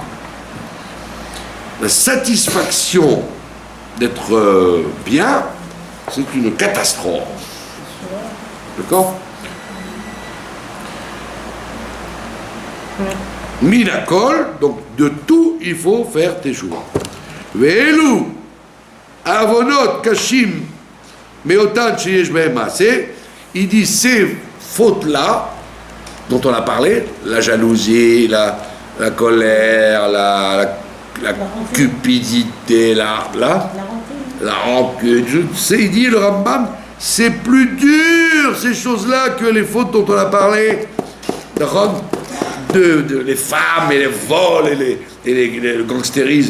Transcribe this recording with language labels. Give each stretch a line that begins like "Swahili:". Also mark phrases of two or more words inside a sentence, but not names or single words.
French: La satisfaction d'être bien, c'est une catastrophe. D'accord? Minakol, donc de tout, il faut faire tes choix.
Hebrew: ואלו עוונות קשים מאותן שיש בהם מעשה,
French: il dit ces fautes-là, dont on a parlé, la jalousie, la colère, la cupidité, la rancune, je sais, il dit le Rambam, c'est plus dur ces choses-là que les fautes dont on a parlé, les femmes et les vols et le gangstérisme.